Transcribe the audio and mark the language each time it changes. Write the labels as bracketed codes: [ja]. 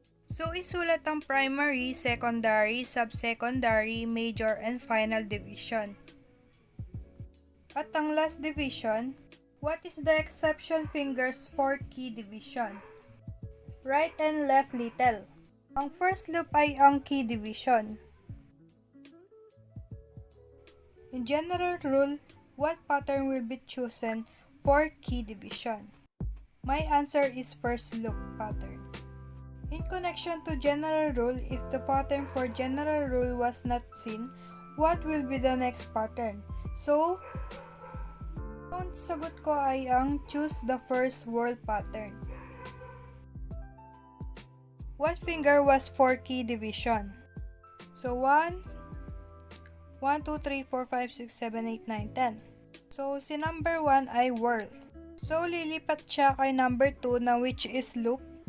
[tl] So, isulat ang primary, secondary, subsecondary, major, and final division. At ang [en] last division, what is the exception fingers for key division? Right and left little. [tl] Ang first loop ay ang key division. [en] In general rule, what pattern will be chosen for key division? My answer is first loop pattern. In connection to general rule, if the pattern for general rule was not seen, what will be the next pattern? [tl] So, ang sagot ko ay ang [en] choose the first whorl pattern. What finger was for key division? So, 1, 2, 3, 4, 5, 6, 7, 8, 9, 10. [tl] So, si number 1 ay whorl. So, lilipat siya kay number 2 na which is loop.